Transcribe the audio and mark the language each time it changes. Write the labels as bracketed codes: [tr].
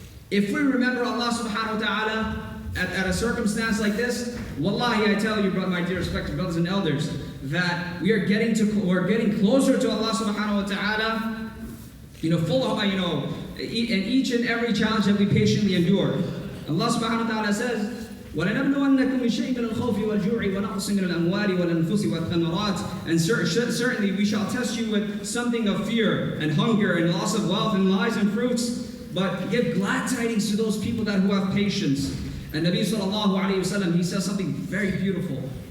[en] If we remember Allah subhanahu wa ta'ala at a circumstance like this, wallahi, I tell you, my dear respected brothers and elders, that we're getting closer to Allah subhanahu wa ta'ala, full of, in each and every challenge that we patiently endure. [ar] Allah subhanahu wa ta'ala says, وَلَنَبْلُوَنَّكُمْ بِشَيْءٍ مِنَ الْخَوْفِ وَالْجُوعِ وَنَقْصٍ مِنَ الْأَمْوَالِ وَالْأَنفُسِ وَالثَّمَرَاتِ. [en] And certainly we shall test you with something of fear and hunger and loss of wealth and lies and fruits, but give glad tidings to those people who have patience. And Nabi sallallahu alayhi wa sallam, he says something very beautiful.